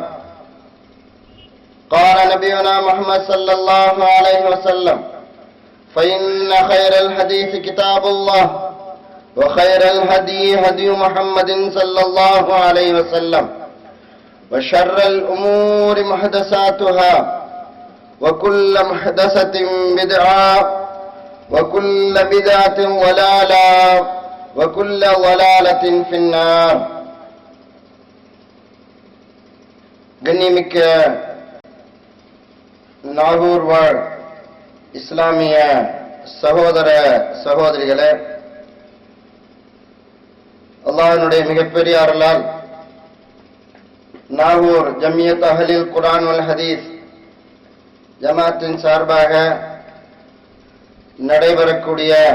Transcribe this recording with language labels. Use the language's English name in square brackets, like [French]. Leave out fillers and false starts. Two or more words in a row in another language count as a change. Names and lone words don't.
[Arabic] قال نبينا محمد صلى الله عليه وسلم فإن خير الحديث كتاب الله وخير الهدي هدي محمد صلى الله عليه وسلم وشر الأمور محدثاتها وكل محدثة بدعة وكل بدعة ضلالة وكل ضلالة في النار. [Tamil] கண்ணியமிக்க நாகூர் வாழ் இஸ்லாமிய சகோதர சகோதரிகளே, அல்லாஹ்வினுடைய மிகப்பெரிய அருளால் நாகூர் ஜம்மியத் அஹ்லில் குர்ஆன் வல் ஹதீஸ் ஜமாத்தின் சார்பாக நடைபெறக்கூடிய